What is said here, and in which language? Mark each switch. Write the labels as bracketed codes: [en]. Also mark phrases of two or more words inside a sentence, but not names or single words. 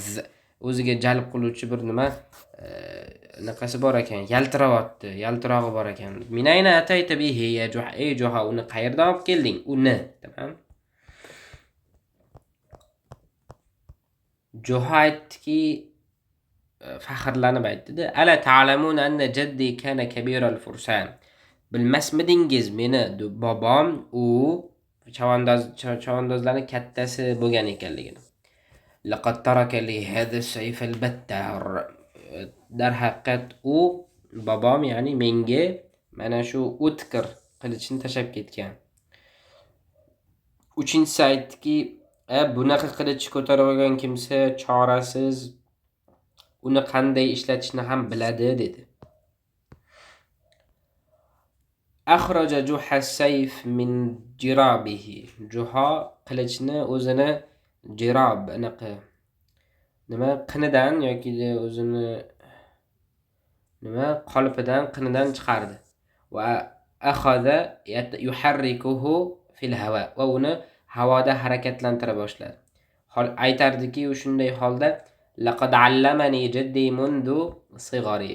[uz] O'ziga jalb qiluvchi bir nima naqasi bor ekan, yaltiroqdi, yaltirog'i bor ekan. [ar] من أين أتيت به يا جحا. [uz] Ey Juha, uni qayerdan olib kelding? Uni, tamam? Juha aytdiki, faxrlanib aytdi-da: [ar] "ألا تعلمون أن جدي كان كبير الفرسان." [uz] Bilmasmidingiz, meni bobom u chavandozlarning kattasi bo'lgan ekanligini. [ar] لقد ترك لي هذا سيف البتار. [uz] Darhaqiqat u bobom, ya'ni menga mana shu o'tkir qilichni tashlab ketgan. Uchinchisi aytdiki: bunaqa qilich ko'tarib olgan kimsa chorasiz uni qanday ishlatishni ham biladi, dedi. [ar] أخرج جحا سيف من جرابه. [uz] Juha qilichni o'zini jirob, anaqa nima qinidan yoki o'zini nima qolpidan, qinidan chiqardi. [ar] وأخذ يحركه في الهواء. [uz] Va uni havoda harakatlantira boshladi. Aytardiki, u shunday holda: [ar] "لقد علمني جدي منذ صغري."